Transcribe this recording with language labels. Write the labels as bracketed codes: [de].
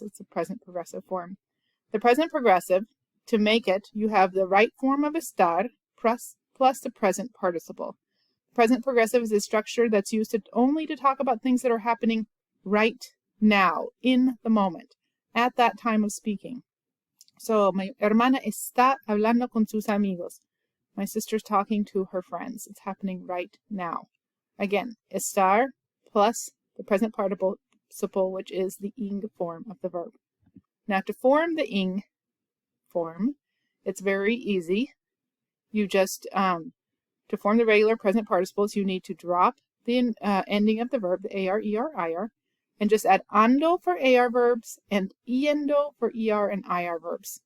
[en] It's a present progressive form. The present progressive, to make it, you have the right form of estar plus the present participle. Present progressive is a structure that's used only to talk about things that are happening right now, in the moment, at that time of speaking. [es] So, mi hermana está hablando con sus amigos. [en] My sister's talking to her friends. It's happening right now. Again, estar plus the present participle, which is the ing form of the verb. Now to form the ing form, it's very easy. You just, to form the regular present participles, you need to drop the ending of the verb, the AR, ER, IR, and just add ando for AR verbs and yendo for ER and IR verbs.